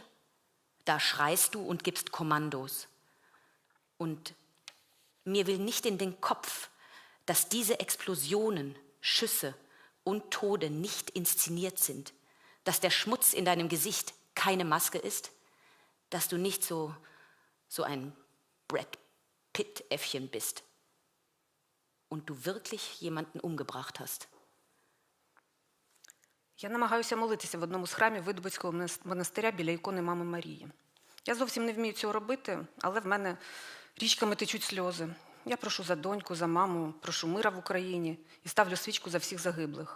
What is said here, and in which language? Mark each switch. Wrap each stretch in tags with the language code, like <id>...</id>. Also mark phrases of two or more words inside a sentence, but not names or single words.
<de>Da schreist du und gibst Kommandos. Und mir will nicht in den Kopf, dass diese Explosionen, Schüsse und Tode nicht inszeniert sind, dass der Schmutz in deinem Gesicht keine Maske ist, dass du nicht so ein Brad Pitt-Äffchen bist und du wirklich jemanden umgebracht hast.</de> <uk>Я намагаюся молитися в одному з храмів Видубицького монастиря біля ікони Мами Марії. Я зовсім не вмію цього робити, але в мене річками течуть сльози. Я прошу за доньку, за маму, прошу мира в Україні і ставлю свічку за всіх загиблих.</uk>